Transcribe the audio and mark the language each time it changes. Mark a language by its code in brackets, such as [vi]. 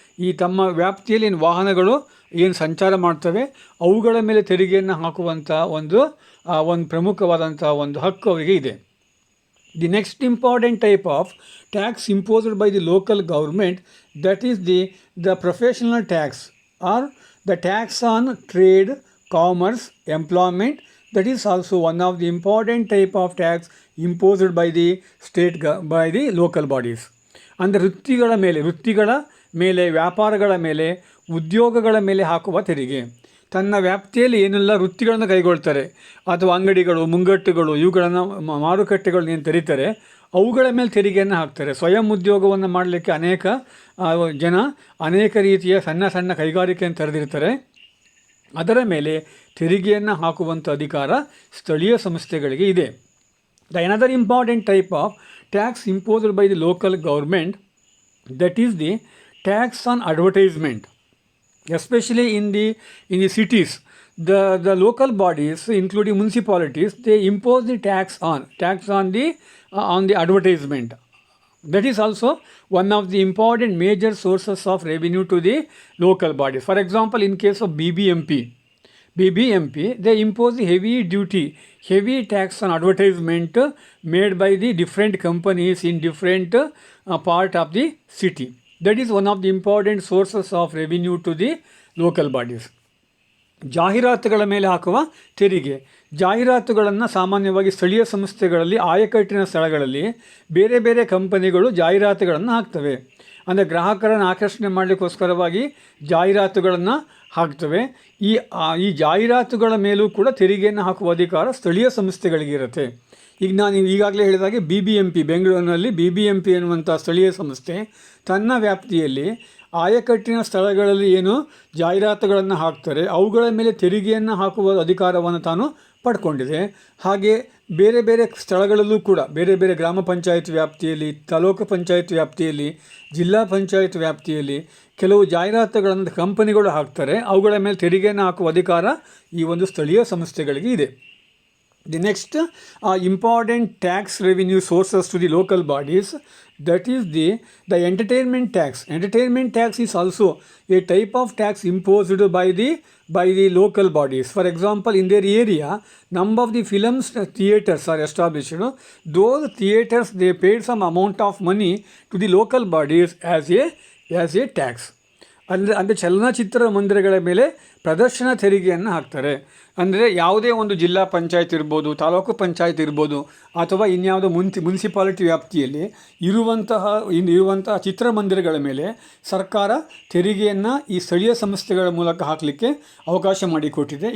[kn] ಈ ತಮ್ಮ ವ್ಯಾಪ್ತಿಯಲ್ಲಿ ಏನು ವಾಹನಗಳು ಏನು ಸಂಚಾರ ಮಾಡ್ತವೆ ಅವುಗಳ ಮೇಲೆ ತೆರಿಗೆಯನ್ನು ಹಾಕುವಂಥ ಒಂದು ಪ್ರಮುಖವಾದಂಥ ಒಂದು ಹಕ್ಕು ಅವರಿಗೆ ಇದೆ. [en] The next important type of tax imposed by the local government, that is the professional tax, or the tax on trade, commerce, employment. That is also one of the important type of tax imposed by the local bodies. [kn] ಅಂದರೆ ವೃತ್ತಿಗಳ ಮೇಲೆ, ವ್ಯಾಪಾರಗಳ ಮೇಲೆ, ಉದ್ಯೋಗಗಳ ಮೇಲೆ ಹಾಕುವ ತೆರಿಗೆ. ತನ್ನ ವ್ಯಾಪ್ತಿಯಲ್ಲಿ ಏನೆಲ್ಲ ವೃತ್ತಿಗಳನ್ನು ಕೈಗೊಳ್ತಾರೆ ಅಥವಾ ಅಂಗಡಿಗಳು, ಮುಂಗಟ್ಟುಗಳು, ಇವುಗಳನ್ನು ಮಾರುಕಟ್ಟೆಗಳು ಏನು ತೆರೀತಾರೆ ಅವುಗಳ ಮೇಲೆ ತೆರಿಗೆಯನ್ನು ಹಾಕ್ತಾರೆ. ಸ್ವಯಂ ಉದ್ಯೋಗವನ್ನು ಮಾಡಲಿಕ್ಕೆ ಅನೇಕ ಜನ ಅನೇಕ ರೀತಿಯ ಸಣ್ಣ ಕೈಗಾರಿಕೆಯನ್ನು ತೆರೆದಿರ್ತಾರೆ. ಅದರ ಮೇಲೆ ತೆರಿಗೆಯನ್ನು ಹಾಕುವಂಥ ಅಧಿಕಾರ ಸ್ಥಳೀಯ ಸಂಸ್ಥೆಗಳಿಗೆ ಇದೆ. [en] The another important type of tax imposed by the local government, that is the tax on advertisement. Especially in the cities, the local bodies, including municipalities, they impose the tax on the advertisement. That is also one of the important major sources of revenue to the local bodies. For example, in case of BBMP, they impose the heavy tax on advertisement made by the different companies in different part of the city. That is one of the important sources of revenue to the local bodies. [kn] ಜಾಹೀರಾತುಗಳ ಮೇಲೆ ಹಾಕುವ ತೆರಿಗೆ. ಜಾಹೀರಾತುಗಳನ್ನು ಸಾಮಾನ್ಯವಾಗಿ ಸ್ಥಳೀಯ ಸಂಸ್ಥೆಗಳಲ್ಲಿ ಆಯಕಟ್ಟಿನ ಸ್ಥಳಗಳಲ್ಲಿ ಬೇರೆ ಬೇರೆ ಕಂಪನಿಗಳು ಜಾಹೀರಾತುಗಳನ್ನು ಹಾಕ್ತವೆ. ಅಂದರೆ ಗ್ರಾಹಕರನ್ನು ಆಕರ್ಷಣೆ ಮಾಡಲಿಕ್ಕೋಸ್ಕರವಾಗಿ ಜಾಹೀರಾತುಗಳನ್ನು ಹಾಕ್ತವೆ. ಈ ಜಾಹೀರಾತುಗಳ ಮೇಲೂ ಕೂಡ ತೆರಿಗೆಯನ್ನು ಹಾಕುವ ಅಧಿಕಾರ ಸ್ಥಳೀಯ ಸಂಸ್ಥೆಗಳಿಗಿರುತ್ತೆ. ಈಗ ನಾನು ಈಗಾಗಲೇ ಹೇಳಿದಾಗೆ BBMP, ಬೆಂಗಳೂರಿನಲ್ಲಿ BBMP ಎನ್ನುವಂಥ ಸ್ಥಳೀಯ ಸಂಸ್ಥೆ ತನ್ನ ವ್ಯಾಪ್ತಿಯಲ್ಲಿ ಆಯಕಟ್ಟಿನ ಸ್ಥಳಗಳಲ್ಲಿ ಏನು ಜಾಹೀರಾತುಗಳನ್ನು ಹಾಕ್ತಾರೆ ಅವುಗಳ ಮೇಲೆ ತೆರಿಗೆಯನ್ನು ಹಾಕುವ ಅಧಿಕಾರವನ್ನು ತಾನು ಪಡ್ಕೊಂಡಿದೆ. ಹಾಗೆ ಬೇರೆ ಬೇರೆ ಸ್ಥಳಗಳಲ್ಲೂ ಕೂಡ ಬೇರೆ ಬೇರೆ ಗ್ರಾಮ ಪಂಚಾಯತ್ ವ್ಯಾಪ್ತಿಯಲ್ಲಿ, ತಾಲೂಕು ಪಂಚಾಯತ್ ವ್ಯಾಪ್ತಿಯಲ್ಲಿ, ಜಿಲ್ಲಾ ಪಂಚಾಯತ್ ವ್ಯಾಪ್ತಿಯಲ್ಲಿ ಕೆಲವು ಜಾಹೀರಾತುಗಳನ್ನು ಕಂಪನಿಗಳು ಹಾಕ್ತಾರೆ. ಅವುಗಳ ಮೇಲೆ ತೆರಿಗೆಯನ್ನು ಹಾಕುವ ಅಧಿಕಾರ ಈ ಒಂದು ಸ್ಥಳೀಯ ಸಂಸ್ಥೆಗಳಿಗೆ ಇದೆ. [en] The next important tax revenue sources to the local bodies, that is the entertainment tax. Entertainment tax is also a type of tax imposed by the local bodies. For example, in their area, number of the films theaters are established. Those theaters, they paid some amount of money to the local bodies as a tax. [kn] ಅಂದರೆ ಚಲನಚಿತ್ರ ಮಂದಿರಗಳ ಮೇಲೆ ಪ್ರದರ್ಶನ ತೆರಿಗೆಯನ್ನು ಹಾಕ್ತಾರೆ. ಅಂದರೆ ಯಾವುದೇ ಒಂದು ಜಿಲ್ಲಾ ಪಂಚಾಯತ್ ಇರ್ಬೋದು, ತಾಲೂಕು ಪಂಚಾಯತ್ ಇರ್ಬೋದು, ಅಥವಾ ಇನ್ಯಾವುದೋ ಮುನ್ಸಿಪಾಲಿಟಿ ವ್ಯಾಪ್ತಿಯಲ್ಲಿ ಇರುವಂತಹ ಚಿತ್ರಮಂದಿರಗಳ ಮೇಲೆ ಸರ್ಕಾರ ತೆರಿಗೆಯನ್ನು ಈ ಸ್ಥಳೀಯ ಸಂಸ್ಥೆಗಳ ಮೂಲಕ ಹಾಕಲಿಕ್ಕೆ ಅವಕಾಶ ಮಾಡಿಕೊಟ್ಟಿದೆ.